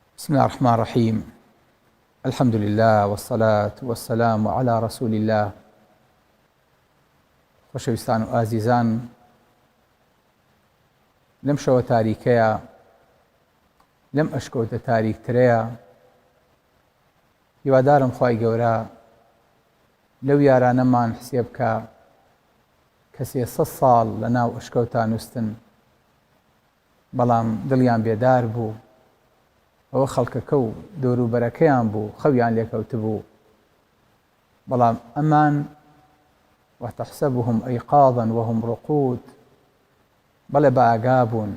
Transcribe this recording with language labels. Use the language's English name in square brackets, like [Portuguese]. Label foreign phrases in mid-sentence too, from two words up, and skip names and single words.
[Arabic] بسم الله الرحمن الرحيم. الحمد لله والصلاة والسلام على رسول الله. [Central Kurdish] خۆشەویستان و ئازیزان، لەم شەوە تاریکەیە، لەم ئەشکەوتە تاریکترەیە، هیوادارم خوای گەورە لەو یارانەمان حسێب بکە کە 300 ساڵ لە ناو ئەشکەوتا نووستن، بەڵام دڵیان بێدار بوو، ئەوە خەڵکەکە و دەوروبەرەکەیان بوو، خەویان لێکەوت بوو، بەڵام ئەمان [Arabic] وتحسبهم أيقاظا وهم رقود، [Central Kurdish] بەڵێ بە ئاگا بوون.